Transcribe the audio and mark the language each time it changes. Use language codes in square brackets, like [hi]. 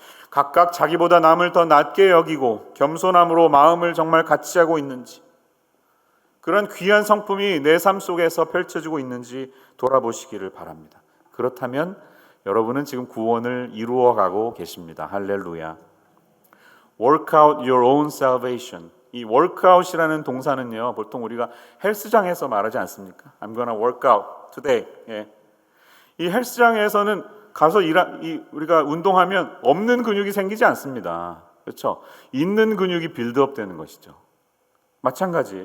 [ko] 각각 자기보다 남을 더 낮게 여기고 겸손함으로 마음을 정말 같이 하고 있는지, 그런 귀한 성품이 내 삶 속에서 펼쳐지고 있는지 돌아보시기를 바랍니다. 그렇다면 여러분은 지금 구원을 이루어가고 계십니다. 할렐루야. [en] Work out your own salvation. [ko] 이 workout이라는 동사는요, 보통 우리가 헬스장에서 말하지 않습니까? [en] I'm gonna work out today. [ko] 이 헬스장에서는 가서 우리가 운동하면 없는 근육이 생기지 않습니다. 그렇죠? 있는 근육이 빌드업 되는 것이죠. 마찬가지예요.